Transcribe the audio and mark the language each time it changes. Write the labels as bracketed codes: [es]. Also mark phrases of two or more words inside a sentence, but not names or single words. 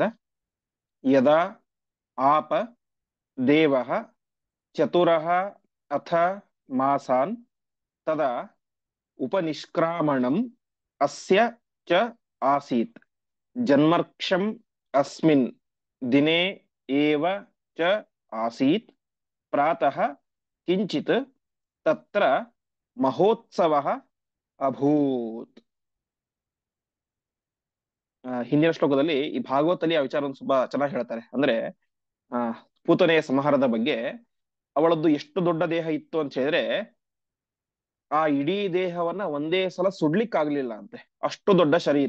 [sa] ಯದಾ ಆಪ ದೇವಃ ಚತುರಃ ಅಥ ಮಾಸಾನ್ ತದಾ ಉಪನಿಷ್ಕ್ರಾಮಣಂ ಅಸ್ಯ ಚ ಆಸೀತ್ ಜನ್ಮರ್ಕ್ಷಂ ಅಸ್ಮಿನ್ ದಿನೇ ಏವ ಚ ಆಸೀತ್ ಪ್ರಾತಃ ಕಿಂಚಿತ್ ತತ್ರ ಮಹೋತ್ಸವಃ ಅಭೂತ್. [kn] ಹಿಂದಿನ ಶ್ಲೋಕದಲ್ಲಿ ಈ ಭಾಗವತಲ್ಲಿ ಆ ವಿಚಾರವನ್ನು ತುಂಬಾ ಚೆನ್ನಾಗಿ ಹೇಳ್ತಾರೆ. ಅಂದ್ರೆ ಆ ಪೂತನೆಯ ಸಂಹಾರದ ಬಗ್ಗೆ. ಅವಳದ್ದು ಎಷ್ಟು ದೊಡ್ಡ ದೇಹ ಇತ್ತು ಅಂತ ಹೇಳಿದ್ರೆ ಆ ಇಡೀ ದೇಹವನ್ನ ಒಂದೇ ಸಲ ಸುಡ್ಲಿಕ್ಕಾಗ್ಲಿಲ್ಲ ಅಂತೆ, ಅಷ್ಟು ದೊಡ್ಡ ಶರೀರ.